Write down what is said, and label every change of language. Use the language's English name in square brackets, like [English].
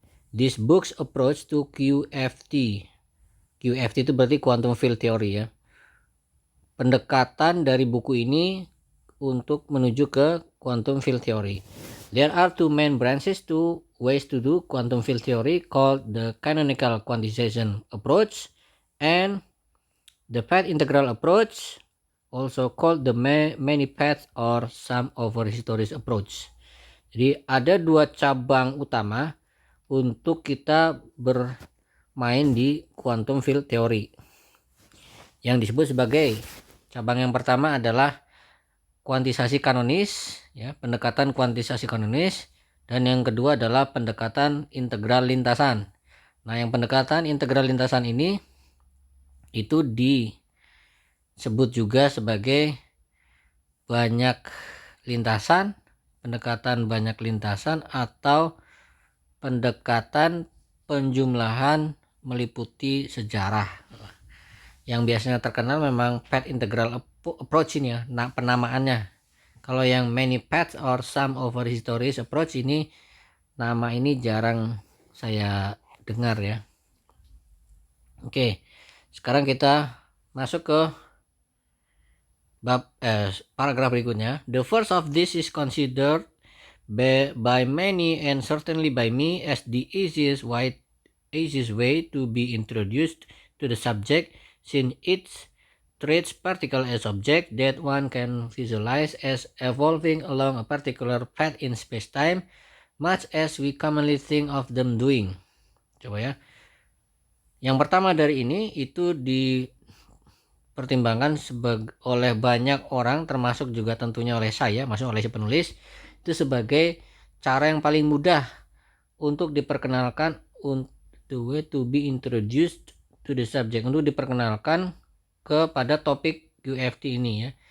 [English] This book's approach to QFT. [Indonesian] QFT itu berarti quantum field theory ya. Pendekatan dari buku ini untuk menuju ke quantum field theory. [English] There are two main branches, two ways to do quantum field theory, called the canonical quantization approach and the path integral approach, also called the many paths or sum over histories approach. [Indonesian] Jadi ada dua cabang utama untuk kita bermain di quantum field theory, yang disebut sebagai, cabang yang pertama adalah kuantisasi kanonis ya, pendekatan kuantisasi kanonis, dan yang kedua adalah pendekatan integral lintasan. Nah, yang pendekatan integral lintasan ini itu disebut juga sebagai banyak lintasan, pendekatan banyak lintasan, atau pendekatan penjumlahan meliputi sejarah. Yang biasanya terkenal memang path integral approach ini ya, penamaannya. Kalau yang [English] many paths or sum over histories approach [Indonesian] ini, nama ini jarang saya dengar ya. Oke, sekarang kita masuk ke bab paragraf berikutnya. [English] The first of this is considered by many and certainly by me as the easiest way to be introduced to the subject, since it treats particle as object that one can visualize as evolving along a particular path in space-time, much as we commonly think of them doing. [Indonesian] Coba ya. Yang pertama dari ini itu dipertimbangkan oleh banyak orang, termasuk juga tentunya oleh saya, maksudnya oleh si penulis, itu sebagai cara yang paling mudah untuk diperkenalkan, [English] the way to be introduced to the subject, [Indonesian] untuk diperkenalkan kepada topik QFT ini ya.